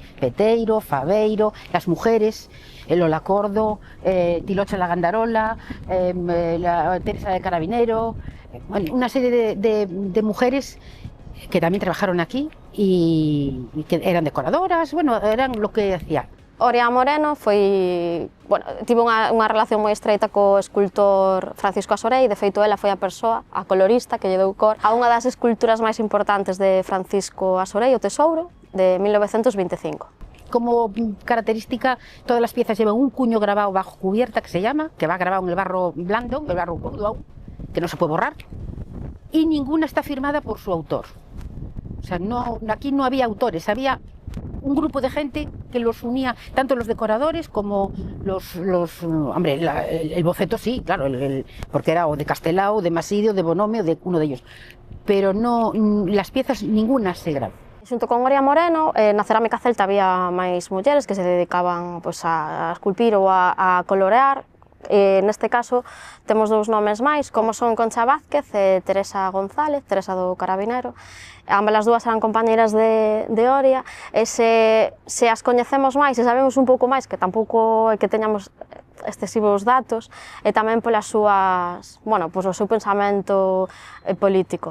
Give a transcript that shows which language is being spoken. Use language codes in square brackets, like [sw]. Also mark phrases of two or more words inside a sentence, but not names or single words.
[es] Peteiro, Fabeiro, las mujeres, Lola Cordo, Tilocha la Gandarola, Teresa de Carabinero, bueno, una serie de mujeres que también trabajaron aquí y que eran decoradoras, bueno, eran lo que hacían. [gl] Oria Moreno tivo unha relación moi estreita co escultor Francisco Asorei. De feito, ela foi a persoa, a colorista, que lle deu cor a unha das esculturas máis importantes de Francisco Asorei, o Tesouro, de 1925. [es] Como característica, todas las piezas llevan un cuño grabado bajo cubierta, que se llama, que va grabado en el barro blando, el barro crudo, que no se puede borrar, y ninguna está firmada por su autor. O sea, aquí no había autores, había un grupo de gente que los unía, tanto los decoradores como hombre, el boceto sí, claro, porque era o de Castelao, de Maside, o de Bonhome, o de uno de ellos, pero no, las piezas ninguna se graban. [gl] Xunto con Oria Moreno, na cerámica celta había máis mulleres que se dedicaban a esculpir ou a colorear. Neste caso temos dous nomes máis, como son Concha Vázquez e Teresa González, Teresa do Carabinero. Ambas as dúas eran compañeiras de Oria, e se as coñecemos máis e sabemos un pouco máis, que tampouco é que teñamos excesivos datos, e tamén polas súas, bueno, pois o seu pensamento político.